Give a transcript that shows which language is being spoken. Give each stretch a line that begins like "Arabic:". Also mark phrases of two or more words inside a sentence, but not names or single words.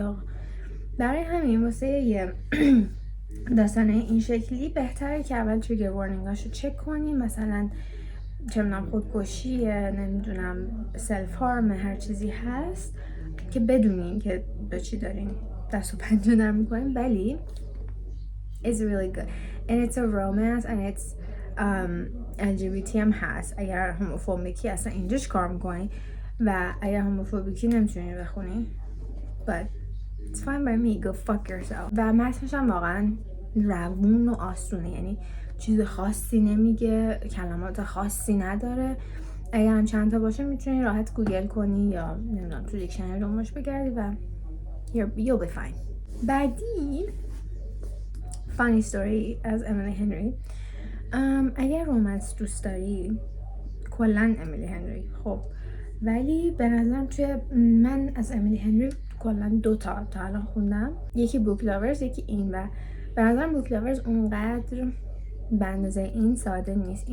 Persian: برای همین واسه یه داستان این شکلی بهتره که اول تریگر وارنینگ هاشو چک کنین. مثلا چه میدونم خودکشی، نمیدونم
English: self harm,
Persian: هر چیزی هست که بدونین که به چی دارین دست و پنجه نرم میکنین.
English: ولی it's really good and it's a romance and it's LGBT
Persian: هم هست. اگر هوموفوبیکی اصلا اینجاش کار میکنی و اگر هوموفوبیکی نمیتونی بخونی
English: but it's fine by me, go fuck yourself.
Persian: و متنش هم واقعا روون و آسونه، یعنی چیز خاصی نمیگه، کلمات خاصی نداره. اگر هم چند تا باشه میتونی راحت گوگل کنی یا نمیدونم تو دیکشنری دنبالش بگردی و
English: you'll be fine.
Persian: بعدی funny story از امیلی هنری. اگر رومنس دوست داری کلن امیلی هنری. خب ولی به نظرم توی من از امیلی هنری کلن 2 تا الان خوندم، یکی بوک لاورز یکی این، و به نظرم بوک لاورز اونقدر به اندازه این ساده نیست.